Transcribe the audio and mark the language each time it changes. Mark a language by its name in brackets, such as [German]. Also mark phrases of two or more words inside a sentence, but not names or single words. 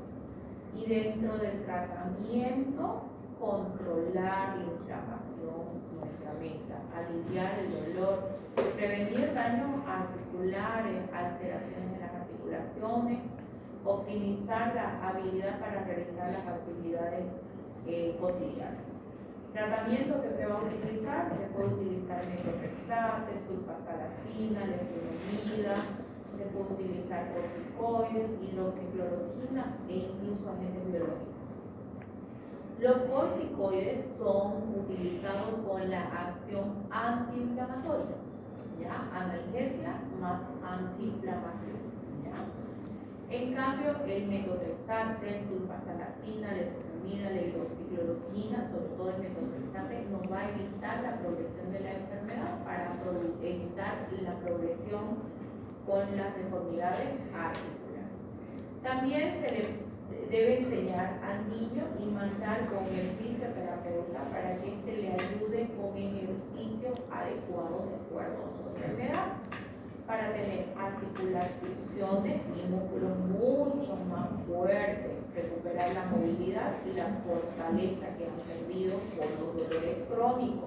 [Spanish] Y dentro del tratamiento, controlar la inflamación, nuestra meta, aliviar el dolor daños articulares, alteraciones en las articulaciones, optimizar la habilidad para realizar las actividades cotidianas. Tratamiento que se va a utilizar, se puede utilizar metotrexate, sulfasalacina, leflunomida, se puede utilizar corticoides, hidroxicloroquina e incluso agentes biológicos. Los corticoides son utilizados con la acción antiinflamatoria, ¿ya? Analgesia más antiinflamación, ¿ya? En cambio, el metotrexate, sulfasalacina, leflunomida, la hidroxicloroquina, sobre todo el metotrexate, nos va a evitar la progresión de la enfermedad para evitar la progresión con las deformidades articulares. También se le debe enseñar al niño y mandar con el fisioterapeuta para que éste le ayude con ejercicios adecuados de acuerdo a su enfermedad, para tener articulaciones y músculos mucho más fuertes, recuperar la movilidad y la fortaleza que han perdido por los dolores crónicos.